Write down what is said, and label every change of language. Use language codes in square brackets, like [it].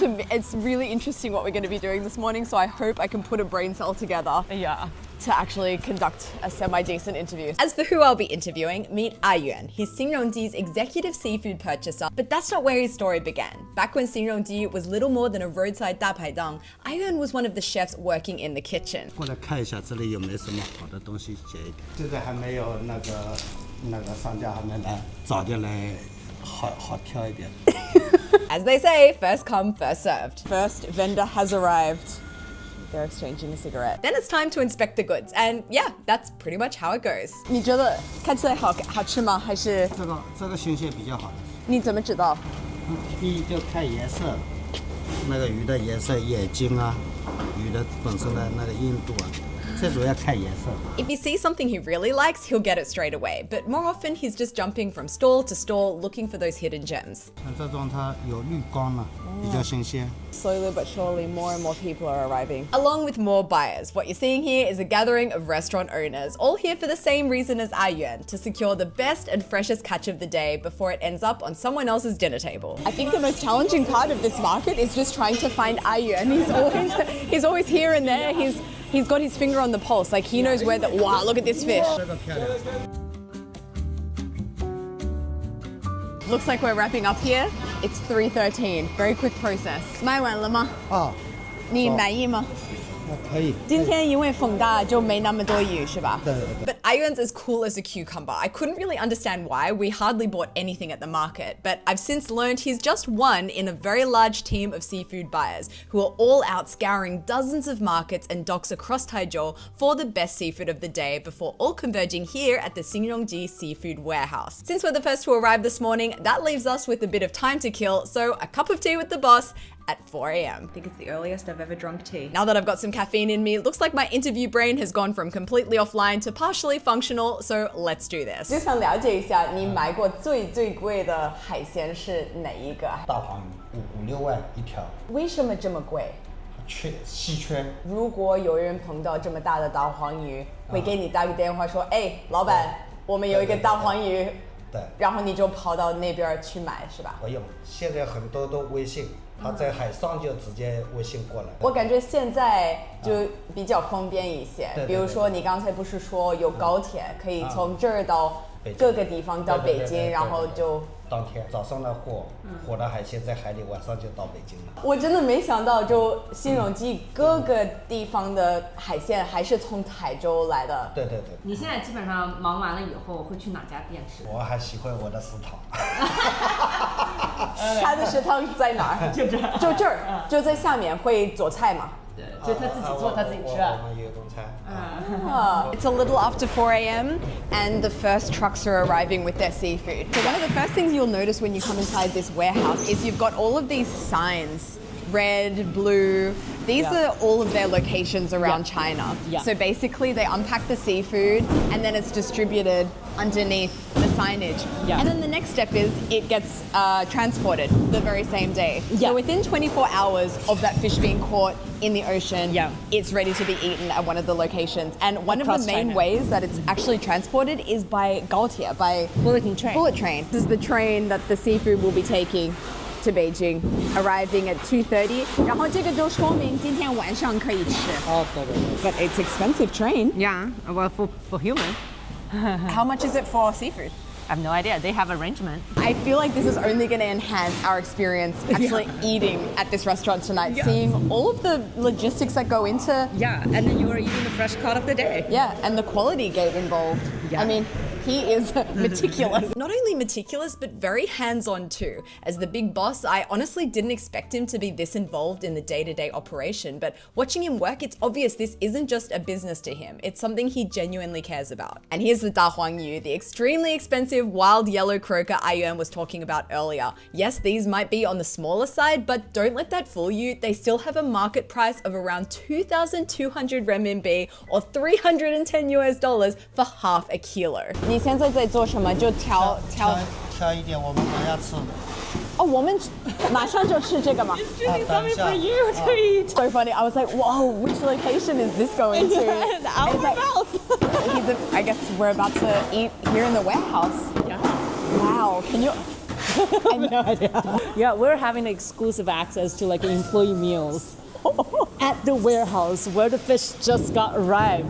[en] It's really interesting what we're going to be doing this morning, so I hope I can put a brain cell together. Yeah. To actually conduct a semi-decent interview. As for who I'll be interviewing, meet Yuan. He's Xin Rong Ji's executive seafood purchaser, but that's not where his story began. Back when Xin Rong Ji was little more than a roadside 大排档, Yuan was one of the chefs working in the kitchen. [zh] 过来看一下这里有没有什么好的东西写一点。现在还没有那个商家还没来，早点来好挑一点。 [en] As they say, first come, first served. First vendor has arrived. They're exchanging a cigarette. Then it's time to inspect the goods, and yeah, that's pretty much how it goes. [zh] 你觉得看起来好吃吗？还是这个新鲜比较好。你怎么知道？第一就看颜色，那个鱼的颜色、眼睛啊，鱼的本身的那个硬度啊。 [en] If he sees something he really likes, he'll get it straight away. But more often, he's just jumping from stall to stall looking for those hidden gems. [zh] 像这种它有滤光了，比较新鲜。 [en] Slowly but surely, more and more people are arriving. Along with more buyers, what you're seeing here is a gathering of restaurant owners, all here for the same reason as Yuan, to secure the best and freshest catch of the day before it ends up on someone else's dinner table. I think the most challenging part of this market is just trying to find Yuan. He's always here and there. He's got his finger on the pulse, he knows where that. Wow, look at this fish. Looks like we're wrapping up here. It's 3:13. Very quick process. [zh] 卖完了吗？你满意吗？可以。今天因为风大就没那么多鱼是吧？对。 [en] But Yuan's as cool as a cucumber. I couldn't really understand why. We hardly bought anything at the market, but I've since learned he's just one in a very large team of seafood buyers who are all out scouring dozens of markets and docks across Taizhou for the best seafood of the day before all converging here at the Xin Rong Ji seafood warehouse. Since we're the first to arrive this morning, that leaves us with a bit of time to kill, so a cup of tea with the boss at 4 a.m. I think it's the earliest I've ever drunk tea. Now that I've got some caffeine in me, it looks like my interview brain has gone from completely offline to partially functional, so let's do this. [zh] 就想了解一下，你买过最贵的海鲜是哪一个？大黄鱼5、6万一条。为什么这么贵？稀缺。如果有人碰到这么大的大黄鱼，会给你打个电话说，哎，老板，我们有一个大黄鱼。对。然后你就跑到那边去买，是吧？不用，现在很多都微信。他在海上就直接微信过来。我感觉现在就比较方便一些，比如说你刚才不是说有高铁，可以从这儿到各个地方到北京，然后就当天早上的活的海鲜在海里，晚上就到北京了。我真的没想到，就新荣记各个地方的海鲜还是从台州来的。对。你现在基本上忙完了以后会去哪家店吃？我还喜欢我的食堂。他的食堂在哪儿？就这儿，就在下面会做菜吗？对，就他自己做，他自己吃。我们有中餐。 [en] It's a little after 4 a.m. and the first trucks are arriving with their seafood. So one of the first things you'll notice when you come inside this warehouse is you've got all of these signs, red, blue. These are all of their locations around China. Yeah. So basically they unpack the seafood and then it's distributed underneath the signage. Yeah. And then the next step is it gets transported the very same day. Yeah. So within 24 hours of that fish being caught in the ocean, it's ready to be eaten at one of the locations. And one of the main ways that it's actually transported is by gaotie, by bullet train. This is the train that the seafood will be taking to Beijing, arriving at 2:30. [zh] 然后这个就说明今天晚上可以吃。 [en] But it's expensive train. Yeah, well, for human. How much is it for seafood? I have no idea. They have arrangement. I feel like this is only going to enhance our experience actually eating at this restaurant tonight, seeing all of the logistics that go into. Yeah, and then you are eating the fresh cut of the day. Yeah, and the quality gate involved. Yeah. I mean, he is meticulous. Not only meticulous, but very hands-on too. As the big boss, I honestly didn't expect him to be this involved in the day-to-day operation, but watching him work, it's obvious this isn't just a business to him. It's something he genuinely cares about. And here's the Da Huang Yu, the extremely expensive wild yellow croaker Ayuan was talking about earlier. Yes, these might be on the smaller side, but don't let that fool you. They still have a market price of around 2,200 renminbi or $310 US for half a kilo. [zh] 你现在在做什么？就挑一点，我们等下吃。哦，我们马上就吃这个吗？等一下。 [en] So funny. I was like, whoa, which location is this going to? Our mouth. I guess we're about to eat here in the warehouse. Yeah. Wow. Can you? I have no idea. Yeah, we're having exclusive access to like employee meals at the warehouse where the fish just got arrived.